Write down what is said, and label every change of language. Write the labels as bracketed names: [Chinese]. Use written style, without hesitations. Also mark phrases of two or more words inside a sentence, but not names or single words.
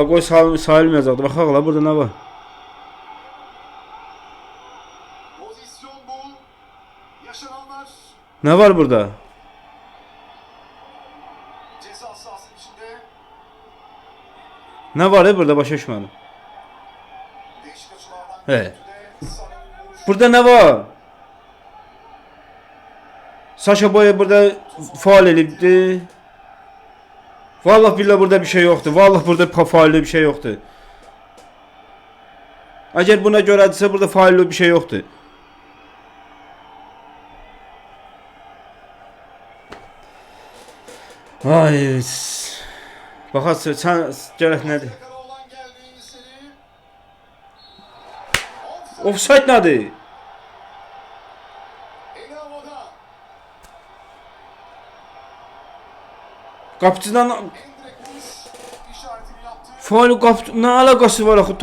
[Azerbaijani] Qoy sayılmayacaqdı. Baxaqlar burada nə var? Nə var burada? Nə var burada başa düşmədim. He. Burada nə var? Saşa Boya burada faal edildi. [Turkish] Vallahi billahi burada bir şey yoktu. Vallahi burada faalli bir şey yoktu. Eğer buna görədirsə burada faalli bir şey yoktu. [Azerbaijani] Ay. Baxasın sən gərək nədir? Offside nədir? Qapıcıdan faul nə əlaqəsi var axı?